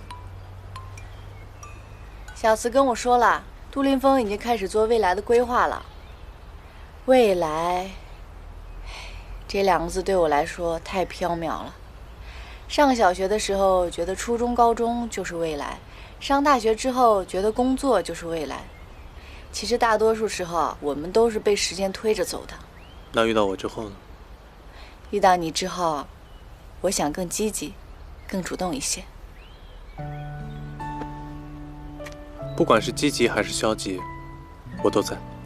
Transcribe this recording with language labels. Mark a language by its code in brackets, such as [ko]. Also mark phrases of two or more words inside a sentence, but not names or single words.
[zh] 小慈跟我说了，杜林峰已经开始做未来的规划了。未来，这两个字对我来说太縹緲了。上小学的时候觉得初中、高中就是未来，上大学之後覺得工作就是未來。其實大多數時候，我們都是被時間推着走的。那遇到我之後呢？遇到你之後，我想更積極、更主動一些。不管是積極還是消極，我都在。